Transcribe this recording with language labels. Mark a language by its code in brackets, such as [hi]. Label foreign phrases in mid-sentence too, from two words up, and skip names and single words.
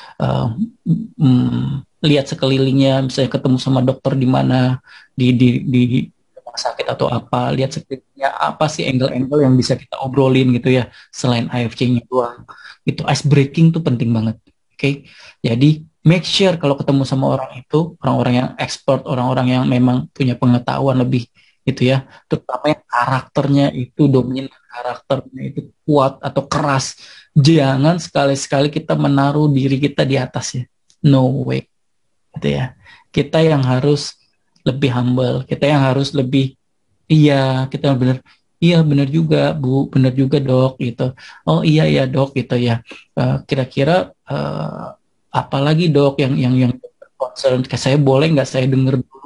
[id] Lihat sekelilingnya, misalnya ketemu sama dokter di mana di rumah sakit atau apa, lihat sekelilingnya apa sih angle-angle yang bisa kita obrolin gitu ya, selain AFC-nya doang. Itu [en] ice breaking [id] tuh penting banget. Oke. Jadi [en] make sure [id] kalau ketemu sama orang itu, orang-orang yang expert, orang-orang yang memang punya pengetahuan lebih gitu ya, terutama yang karakternya itu dominan, karakternya itu kuat atau keras. Jangan sekali-sekali kita menaruh diri kita di atasnya. [en] No way, [id] gitu ya. Kita yang harus lebih humble, kita yang harus lebih, iya, kita yang benar, iya benar juga Bu, benar juga Dok, gitu. Oh iya ya Dok, gitu ya. Kira-kira apalagi Dok yang concern ke saya, boleh nggak saya dengar dulu?